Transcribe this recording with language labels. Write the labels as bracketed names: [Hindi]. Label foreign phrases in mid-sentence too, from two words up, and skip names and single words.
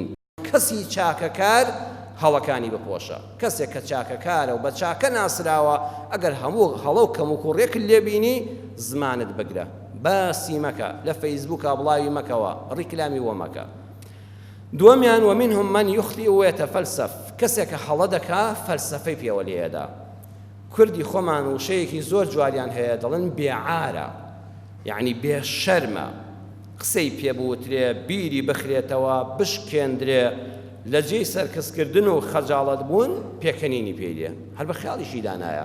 [Central Kurdish] کەسی چاکەکار هەڵەکانی بپۆشە، کەسێک کە چاکەکارە و بە چاکە ناسراوە ئەگەر هەموو هەڵە و کەم و کوڕێک لێبینی زمانت بگرە، باسی مەکە، لە فەیسبووکە بڵاوی مەکەوە، ڕیکلامی وە مەکە. دووەمیان [Arabic] ومنهم من يخطئ ويتفلسف، [Central Kurdish] کەسێک کە هەڵە دەکا فەلسەفەی پێوە لێدە. کوردی خۆمان وشەیەکی زۆر جواریان هەیە، دەڵێن بێعارە، یعنی بێشەرمە، قسەی پێبوترێ، بیری بخرێتەوە، بشکێندرێ، لە جێی سەرکەسکردن و خەجاڵەت بوون پێکەنینی پێدێ، هەر بە خیاڵیشی دانایە.